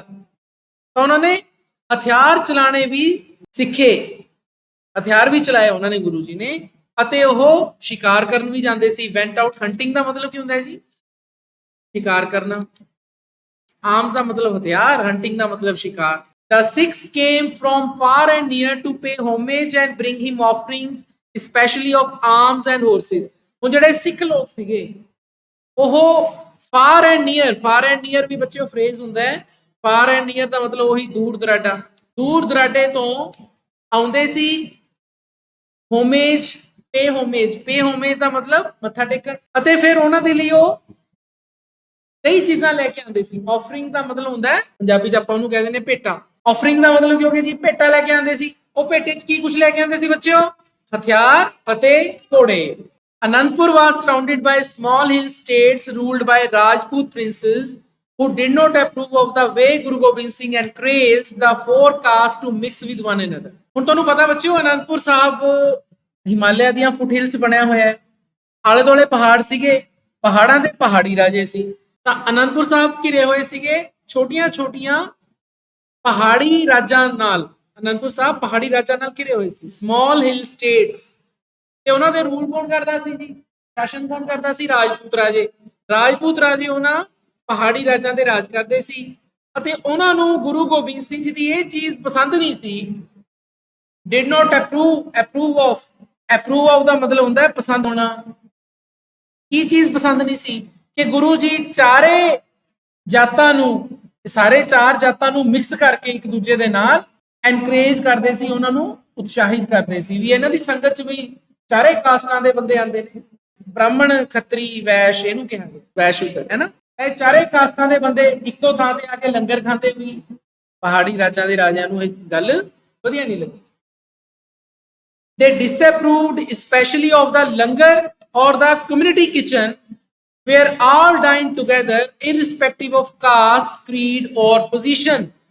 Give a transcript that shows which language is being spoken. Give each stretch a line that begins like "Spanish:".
Punjabi: ਤਾਂ ਉਹਨਾਂ ਨੇ ਹਥਿਆਰ ਚਲਾਣੇ ਵੀ ਸਿੱਖੇ, ਹਥਿਆਰ ਵੀ ਚਲਾਏ ਉਹਨਾਂ ਨੇ ਗੁਰੂ ਜੀ ਨੇ। ਅਤੇ ਉਹ ਸ਼ਿਕਾਰ ਕਰਨ ਵੀ ਜਾਂਦੇ ਸੀ।
English: went out hunting
Punjabi: ਦਾ ਮਤਲਬ ਕੀ ਹੁੰਦਾ ਹੈ ਜੀ? ਸ਼ਿਕਾਰ ਕਰਨਾ। ਆਰਮਸ ਦਾ ਮਤਲਬ ਹਥਿਆਰ, ਹੰਟਿੰਗ ਦਾ ਮਤਲਬ ਸ਼ਿਕਾਰ।
English: The Sikhs came from far and near to pay homage and bring him offerings, especially of arms and horses।
Punjabi: ਉਹ ਜਿਹੜੇ ਸਿੱਖ ਲੋਕ ਸੀਗੇ ਉਹ
English: far and near, far and near
Punjabi: ਵੀ ਬੱਚਿਓ ਫਰੇਜ਼ ਹੁੰਦਾ ਹੈ।
English: far and near
Punjabi: ਦਾ ਮਤਲਬ ਉਹੀ ਦੂਰ ਦਰਾਡਾ, ਦੂਰ ਦਰਾਡੇ ਤੋਂ ਆਉਂਦੇ ਸੀ। ਹੋਮੇਜ, ਪੇ ਹੋਮੇਜ, ਪੇ ਹੋਮੇਜ ਦਾ ਮਤਲਬ ਮੱਥਾ ਟੇਕਣ। ਅਤੇ ਫਿਰ ਉਹਨਾਂ ਦੇ ਲਈ ਉਹ ਕਈ ਚੀਜ਼ਾਂ ਲੈ ਕੇ ਆਉਂਦੇ ਸੀ। ਆਫਰਿੰਗ ਦਾ ਮਤਲਬ ਹੁੰਦਾ ਹੈ, ਪੰਜਾਬੀ ਚ ਆਪਾਂ ਉਹਨੂੰ ਕਹਿੰਦੇ ਨੇ ਭੇਟਾ। ਆਫਰਿੰਗ ਦਾ ਮਤਲਬ ਕੀ ਹੋ ਗਿਆ ਜੀ? ਭੇਟਾ ਲੈ ਕੇ ਆਉਂਦੇ ਸੀ। ਉਹ ਭੇਟੇ ਚ ਕੀ ਕੁਝ ਲੈ ਕੇ ਆਉਂਦੇ ਸੀ ਬੱਚਿਓ? ਹਥਿਆਰ ਅਤੇ ਘੋੜੇ।
English: Anandpur was surrounded by small hill states ruled by Rajput princes who did not approve of the way Guru Gobind Singh encouraged the four castes to mix with one another।
Punjabi: ਹੁਣ ਤੁਹਾਨੂੰ ਪਤਾ ਬੱਚਿਓ ਅਨੰਦਪੁਰ ਸਾਹਿਬ ਹਿਮਾਲਿਆ ਦੀਆਂ ਫੁੱਟ ਹਿਲਸ ਬਣਿਆ ਹੋਇਆ ਹੈ। ਆਲੇ ਦੁਆਲੇ ਪਹਾੜ ਸੀਗੇ, ਪਹਾੜਾਂ ਦੇ ਪਹਾੜੀ ਰਾਜੇ ਸੀ। ਤਾਂ ਅਨੰਦਪੁਰ ਸਾਹਿਬ ਘਿਰੇ ਹੋਏ ਸੀਗੇ ਛੋਟੀਆਂ ਛੋਟੀਆਂ ਪਹਾੜੀ ਰਾਜਾਂ ਨਾਲ। ਅਨੰਦਪੁਰ ਸਾਹਿਬ ਪਹਾੜੀ ਰਾਜਾਂ ਨਾਲ ਘਿਰੇ ਹੋਏ ਸੀ,
English: Small hill states.
Punjabi: ਤੇ ਉਹਨਾਂ ਦੇ ਰੂਲ ਕੌਣ ਕਰਦਾ ਸੀ ਜੀ? ਸ਼ਾਸਨ ਕੌਣ ਕਰਦਾ ਸੀ? ਰਾਜਪੂਤ ਰਾਜੇ। ਰਾਜਪੂਤ ਰਾਜੇ ਉਹਨਾਂ ਪਹਾੜੀ ਰਾਜਾਂ ਤੇ ਰਾਜ ਕਰਦੇ ਸੀ ਅਤੇ ਉਹਨਾਂ ਨੂੰ ਗੁਰੂ ਗੋਬਿੰਦ ਸਿੰਘ ਜੀ ਦੀ ਇਹ ਚੀਜ਼ ਪਸੰਦ ਨਹੀਂ ਸੀ।
English: did not approve, approve of, approve of
Punjabi: ਦਾ ਮਤਲਬ ਹੁੰਦਾ ਹੈ ਪਸੰਦ ਹੋਣਾ। ਕੀ ਚੀਜ਼ ਪਸੰਦ ਨਹੀਂ ਸੀ? ਕਿ ਗੁਰੂ ਜੀ ਚਾਰੇ ਜਾਤਾਂ ਨੂੰ, ਸਾਰੇ ਚਾਰ ਜਾਤਾਂ ਨੂੰ ਮਿਕਸ ਕਰਕੇ ਇੱਕ ਦੂਜੇ ਦੇ ਨਾਲ ਐਨਕਰੇਜ ਕਰਦੇ ਸੀ, ਉਹਨਾਂ ਨੂੰ ਉਤਸ਼ਾਹਿਤ ਕਰਦੇ ਸੀ ਵੀ ਇਹਨਾਂ ਦੀ ਸੰਗਤ ਚ ਵੀ ਚਾਰੇ ਕਾਸਟਾਂ ਦੇ ਬੰਦੇ ਆਉਂਦੇ ਨੇ। ਬ੍ਰਾਹਮਣ, ਖੱਤਰੀ, ਵੈਸ਼, ਇਹਨੂੰ ਕਿਹਾ ਗਿਆ ਵੈਸ਼ ਸ਼ੂਦਰ, ਹੈ ਨਾ। ਇਹ ਚਾਰੇ ਕਾਸਟਾਂ ਦੇ ਬੰਦੇ ਇੱਕੋ ਥਾਂ ਤੇ ਆ ਕੇ ਲੰਗਰ ਖਾਂਦੇ ਵੀ। ਪਹਾੜੀ ਰਾਜਾਂ ਦੇ ਰਾਜਿਆਂ ਨੂੰ ਇਹ ਗੱਲ ਵਧੀਆ ਨਹੀਂ ਲੱਗੀ।
English: They disapproved especially of the langar or the community kitchen where all dined together irrespective of caste, creed or position।